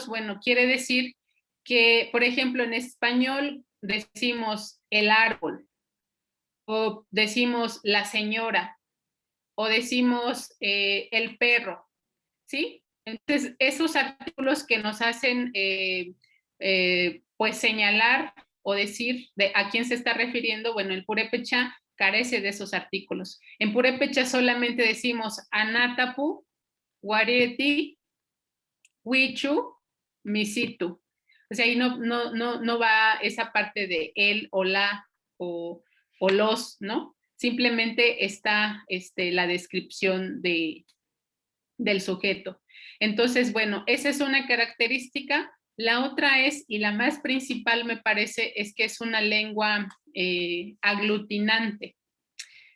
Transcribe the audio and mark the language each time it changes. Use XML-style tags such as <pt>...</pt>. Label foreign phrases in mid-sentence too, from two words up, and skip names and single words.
<es>Bueno, quiere decir que, por ejemplo, en español decimos el árbol, o decimos la señora, o decimos el perro, ¿sí? Entonces, esos artículos que nos hacen, pues, señalar o decir a quién se está refiriendo, bueno, el purépecha carece de esos artículos. En purépecha solamente decimos</es> <tsz>anatapu, guareti, huichu, misitu.</tsz> <es>O sea, ahí no va esa parte de él o la o los, ¿no? Simplemente está la descripción del sujeto. Entonces, bueno, esa es una característica. La otra es, y la más principal me parece, es que es una lengua aglutinante.</es>